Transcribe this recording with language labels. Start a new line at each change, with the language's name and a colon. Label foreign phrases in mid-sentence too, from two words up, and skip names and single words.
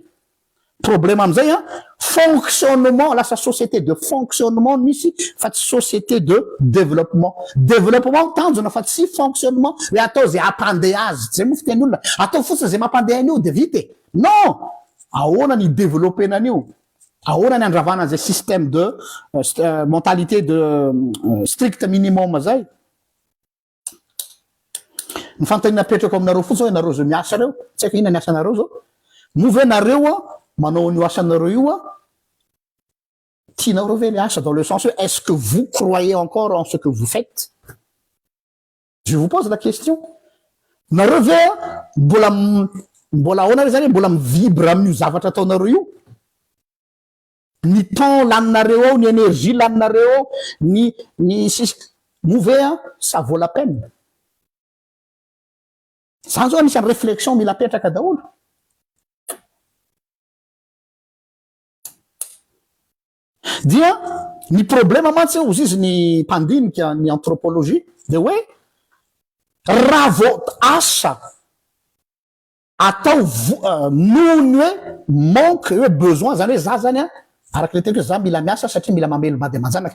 Malagasy: Problème am'zay, fonctionnement, lasa
French: société de fonctionnement
Malagasy: misy, fa tsy
French: société de développement.
Malagasy: Développement tanjona fa tsy fonctionnement. Hoe atao zay ampandeha zay mo fiteny olona. Atao fotsiny zay mampandeha an'io de vite. Non! Ahoana ny développer an'io? Ahoana ny andravana zay
French: système de mentalité de strict minimum
Malagasy: zay? Ny fanontaniana petrako aminareo fotsiny hoe nareo zao miasa reo, tsy haiko inona ny asanareo zao. Move nareo manao an'io asanareo io tianareo ve le asa
French: dans le sens où est-ce que vous croyez encore en ce que vous faites? Je vous pose la question.
Malagasy: Nareo ve mbola ahoana zany mbola mivibre amin'io zavatra ataonareo io? Ny temps laninareo ao, ny énergie laninareo ao, ny move
French: ça vaut la peine.
Malagasy: Zany zao anisany réflexion mila petraka daholo. Dia ny problema mantsy ozy izy ny mpandinika ny anthropologie de hoe raha vao asa atao nohony hoe manque hoe besoin zany hoe za zany araky le teny za mila miasa satria mila mamelo bady aman-janaka.